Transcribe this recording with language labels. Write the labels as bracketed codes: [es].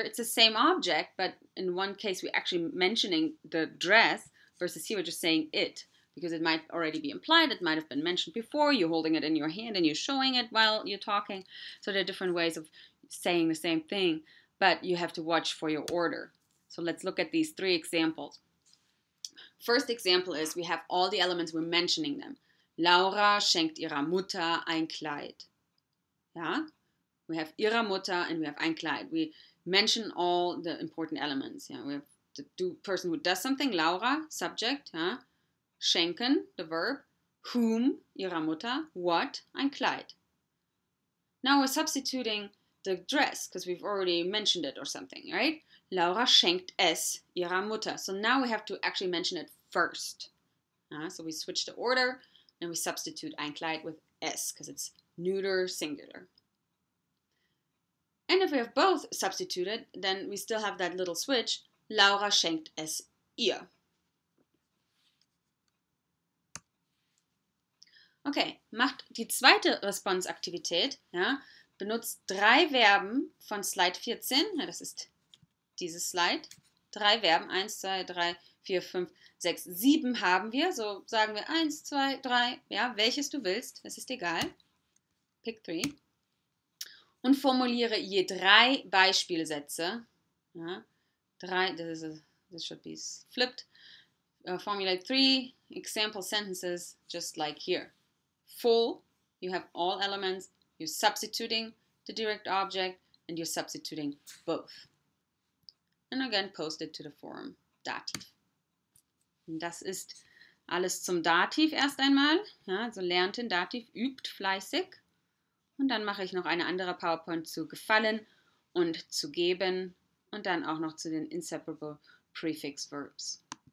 [en] It's the same object, but in one case we're actually mentioning the dress, versus here we're just saying it, because it might already be implied, it might have been mentioned before, you're holding it in your hand and you're showing it while you're talking. So there are different ways of saying the same thing, but you have to watch for your order. So let's look at these 3 examples. First example is we have all the elements, we're mentioning them. [de] Laura schenkt ihrer Mutter ein Kleid. [en] Yeah? We have [de] ihrer Mutter [en] and we have [de] ein Kleid. [en] We mention all the important elements. Yeah? We have the person who does something, Laura, subject. Yeah? Schenken, the verb. Whom, [de] ihrer Mutter. [en] What, [de] ein Kleid. [en] Now we're substituting the dress because we've already mentioned it or something, right? [de] Laura schenkt es ihrer Mutter. [en] So now we have to actually mention it first. So we switch the order and we substitute [de] ein Kleid [en] with es because it's neuter singular. And if we have both substituted, then we still have that little switch. [de] Laura schenkt es ihr. Okay, macht die zweite Response-Aktivität, ja, benutzt 3 Verben von Slide 14, ja, das ist dieses Slide, 3 Verben, 1, 2, 3, 4, 5, 6, 7 haben wir, so sagen wir 1, 2, 3, ja, welches du willst, das ist egal, [en] pick 3, [de] und formuliere je 3 Beispielsätze, ja, 3, [en] this should be flipped, formulate 3 example sentences just like here. Full, you have all elements, you're substituting the direct object, and you're substituting both. And again, post it to the forum. [de] Dativ. Und das ist alles zum Dativ erst einmal. Ja, also lernt den Dativ, übt fleißig. Und dann mache ich noch eine andere PowerPoint zu gefallen und zu geben und dann auch noch zu den [en] inseparable prefix verbs.